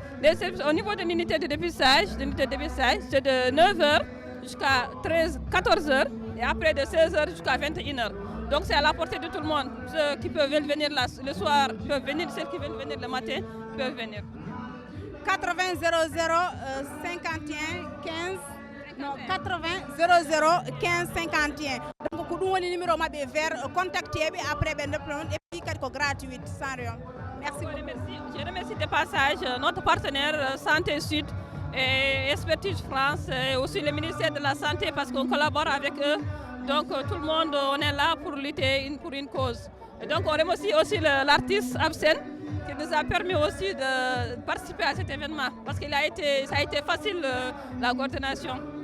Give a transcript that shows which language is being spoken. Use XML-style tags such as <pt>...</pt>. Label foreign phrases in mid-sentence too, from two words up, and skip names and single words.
<fr>Les services au niveau de l'unité de dépistage, c'est de 9h jusqu'à 14h et après de 16h jusqu'à 21h. Donc, c'est à la portée de tout le monde. Ceux qui peuvent venir le soir peuvent venir, ceux qui veulent venir le matin peuvent venir. 80 00 51 15 non 80 00 15 51. Donc</fr> <ff>ko dum woni</ff> <fr>numéro mabbe vert contacter be après ben déploiement et puis</fr> <ff>kadi ko</ff> <fr>gratuit sans rien. Merci beaucoup. Je remercie de passage notre partenaire Santé Sud et Expertise France et aussi le ministère de la Santé parce qu'on collabore avec eux. Donc tout le monde on est là pour lutter pour une cause. Et donc on remercie aussi l'artiste APSEN qui nous a permis aussi de participer à cet événement parce que ça a été facile la coordination.</fr>